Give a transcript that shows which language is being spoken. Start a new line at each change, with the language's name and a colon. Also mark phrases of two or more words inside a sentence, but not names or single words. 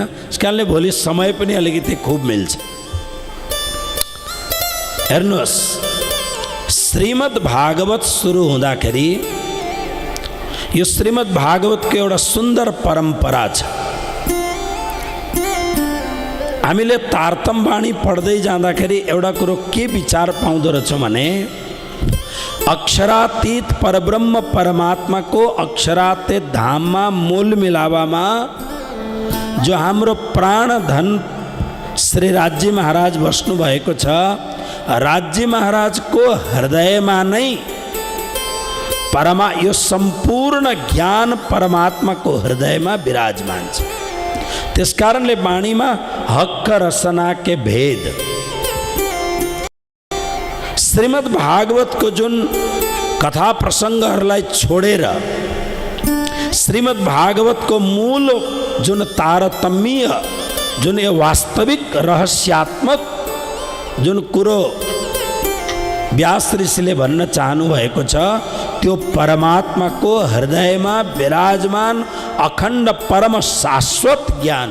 Nepali: त्यसकारणले भोलि समय पनि अलिकति खुब मिल्छ। हेर्नुहोस् श्रीमद् भागवत सुरु हुँदाखेरि यो श्रीमद् भागवतको एउटा सुन्दर परम्परा छ। हामीले तारतम वाणी पढ्दै जाँदाखेरि एउटा कुरो के विचार पाउँदो रहेछौँ भने अक्षरातीत परब्रह्म
Hindi: परमात्मा को अक्षरातीत धाम में
Nepali: मूल मिलावामा जो हाम्रो प्राण धन श्री राज्य महाराज बस्नु भएको छ,
Hindi: राज्य महाराज को हृदय में
Nepali: नै यो संपूर्ण ज्ञान
Hindi: परमात्मा को हृदय में
Nepali: विराजमान छ। त्यसकारणले वाणीमा हक्क रसना के भेद श्रीमद् भागवत को जुन कथा प्रसङ्गहरूलाई छोडेर श्रीमद् भागवतको मूल जुन तारतम्य जुन यो वास्तविक रहस्यात्मक जुन कुरो व्यास ऋषिले भन्न चाहनु भएको छ त्यो परमात्माको हृदयमा विराजमान अखण्ड परम शाश्वत ज्ञान।